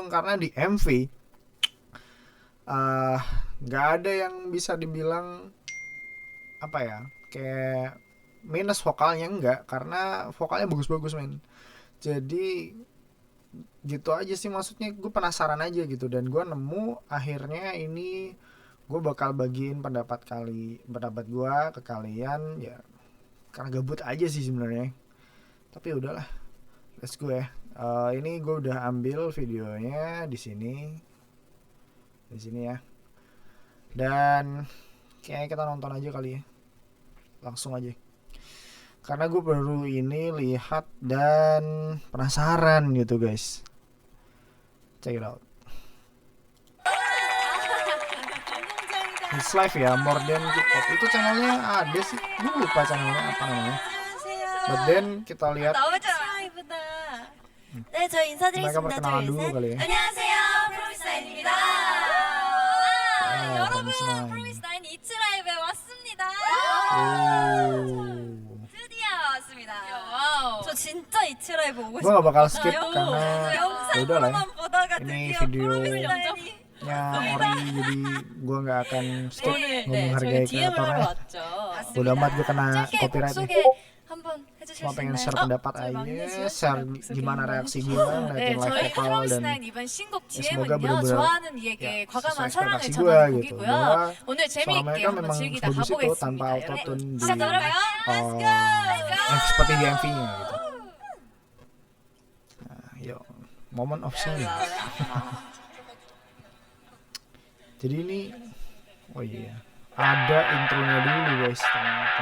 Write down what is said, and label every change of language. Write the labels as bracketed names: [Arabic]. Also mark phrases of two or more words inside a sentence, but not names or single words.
[Indonesian] Karena di MV nggak ada yang bisa dibilang kayak minus vokalnya, enggak, karena vokalnya bagus-bagus men. Jadi gitu aja sih, maksudnya gue penasaran aja gitu, dan gue nemu akhirnya ini gue bakal bagiin pendapat gue ke kalian ya, karena gabut aja sih sebenarnya. Tapi udahlah, [English] let's go ya. [Indonesian] Ini gue udah ambil videonya di sini ya, dan kayaknya kita nonton aja kali ya, langsung aja, karena gue baru ini lihat dan penasaran gitu guys. [English] Check it out. It's live ya, More Than K-pop. [Indonesian] Itu channelnya ada sih, gue lupa channelnya apa namanya. [English] But then [Indonesian] kita lihat mereka perkenalan dulu kali ya. [Korean] 프로미스9입니다. 여러분, 프로미스9 이츠 라이브에 왔습니다. 드디어 왔습니다. 저 진짜 이츠 라이브 오고 [Indonesian] gue gak bakal skip [Korean] 싶어요. [Indonesian] karena udah lah ya, [Korean] 보다가 [Indonesian] ini [Korean] 드디어 [Indonesian] videonya Ori, jadi gue gak akan skip. Gue menghargai kreatornya. Bodo amat gue kena copyright nih. [Korean] 한번 [Indonesian] Cuma pengen [Korean] 해주실 수 [Indonesian] share [Korean] 있나요? [Indonesian] pendapat aja, share gimana reaksi gue ngeliatin live [Korean] 저희 [Indonesian] vokal, dan [Korean] 프로미스9 이번 신곡 [Indonesian] semoga [Korean] DM은요 [Indonesian] bener-bener [Korean] 좋아하는 이에게 과감한 [Indonesian] sesuai [Korean] 사랑을 [Indonesian] ekspektasi [Korean] 전하는 [Indonesian] gue gitu, [Korean] 곡이고요. [Indonesian] bahwa [Korean] 오늘 [Indonesian] suara [Korean] 재미있게 [Indonesian] mereka [Korean] 한번 [Indonesian] memang [Korean] 즐기다 [Indonesian] sebagus itu tanpa [Korean] 가보겠습니다. [Indonesian] autotune di [Korean] 시작할까요? [Indonesian] seperti di MV-nya gitu. Nah, yuk, [English] moment of silence. [Indonesian] Jadi ini, oh iya, ada intronya dulu guys ternyata.